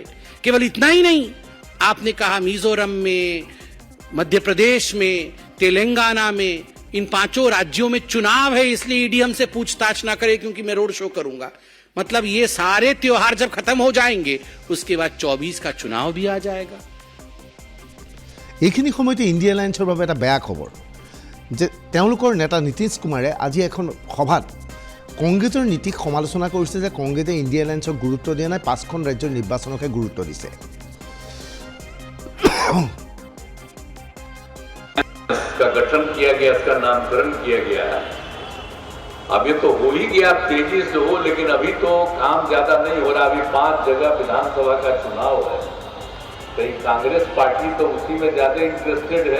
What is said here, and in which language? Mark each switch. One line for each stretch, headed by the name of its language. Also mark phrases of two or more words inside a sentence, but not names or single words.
Hindi: केवल इतना ही नहीं, आपने कहा मिजोरम में, मध्य प्रदेश में, तेलंगाना में इन 5 राज्यों में चुनाव है इसलिए ईडी हमसे पूछताछ ना करे क्योंकि मैं
English: road show
Hindi: करूंगा। मतलब ये सारे त्योहार जब खत्म हो जाएंगे उसके बाद 24 का चुनाव भी आ जाएगा।
Assamese: এইখিনি সময়তে ইণ্ডিয়া এলায়েন্সৰ বাবে এটা বেয়া খবৰ যে তেওঁলোকৰ নেতা নীতিশ কুমাৰে আজি এখন সভাত কংগ্ৰেছৰ নীতিক সমালোচনা কৰিছে যে কংগ্ৰেছে ইণ্ডিয়া এলায়েন্সক গুৰুত্ব দিয়া নাই, 5খন ৰাজ্যৰ নিৰ্বাচনকহে গুৰুত্ব দিছে।
Hindi: का गठन किया गया, इसका नामकरण किया गया है। अभी तो हो ही गया, तेजी से हो, लेकिन अभी तो काम ज्यादा नहीं हो रहा। अभी 5 जगह विधानसभा का चुनाव है, कहीं कांग्रेस पार्टी तो उसी में ज्यादा इंटरेस्टेड है।